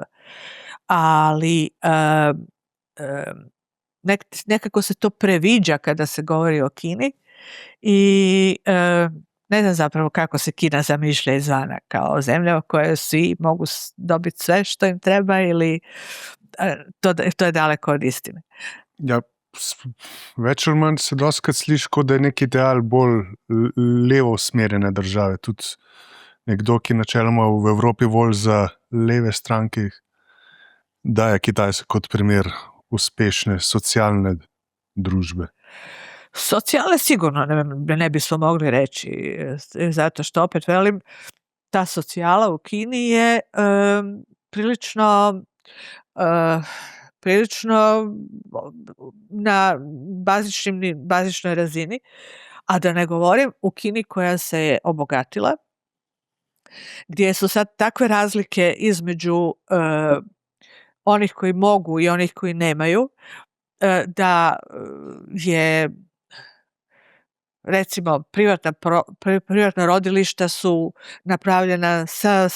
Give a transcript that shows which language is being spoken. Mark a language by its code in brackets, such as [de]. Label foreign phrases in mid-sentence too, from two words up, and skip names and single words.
[hr] Ali nekako se to previđa kada se govori o Kini i ne znam zapravo kako se Kina zamišlja izvana, kao zemlja u kojoj svi mogu dobiti sve što im treba, ili to je daleko od istine. [sl] Ja, več ali manj se dostakrat sliši, kot da je nek ideal bolj levo usmerjene države. Tudi nekdo, ki načeloma v Evropi volj za leve stranke, daje Kitajsko kot primer uspešne socijalne družbe. [hr] Socijalne sigurno ne bismo mogli reći, zato što, opet velim, ta socijala u Kini je prilično na bazičnoj razini, a da ne govorim u Kini koja se je obogatila, gdje su sad takve razlike između onih koji mogu i onih koji nemaju, da je, recimo, privatna rodilišta su napravljena sa